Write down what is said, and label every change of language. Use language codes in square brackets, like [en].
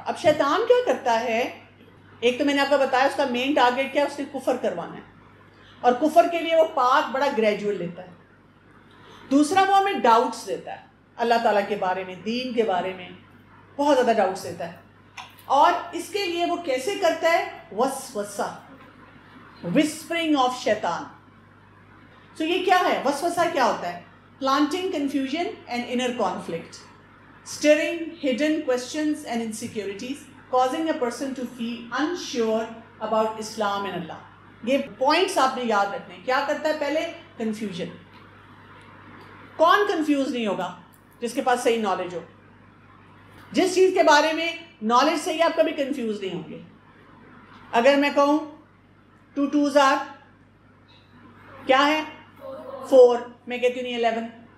[ur] اب شیطان کیا کرتا ہے؟ ایک تو میں نے آپ کو بتایا اس کا مین ٹارگیٹ کیا ہے، اس نے کفر کروانا ہے، اور کفر کے لیے وہ پاتھ بڑا گریجول لیتا ہے. دوسرا وہ ہمیں ڈاؤٹس دیتا ہے اللہ تعالیٰ کے بارے میں، دین کے بارے میں بہت زیادہ ڈاؤٹس دیتا ہے. اور اس کے لیے وہ کیسے کرتا ہے؟ وسوسہ، وسپرنگ آف شیطان. تو یہ کیا ہے؟ وسوسہ کیا ہوتا ہے؟ [en] planting confusion and inner conflict, stirring hidden questions and insecurities, causing a person to feel unsure about Islam and Allah. [ur] یہ پوائنٹس آپ نے یاد رکھنے. کیا کرتا ہے؟ پہلے کنفیوژن. کون کنفیوز نہیں ہوگا جس کے پاس صحیح نالج ہو؟ جس چیز کے بارے میں نالج صحیح آپ کبھی کنفیوز نہیں ہوں گے. اگر میں کہوں 2 2s are کیا ہے؟ 4. میں کہتی ہوں نہیں 11.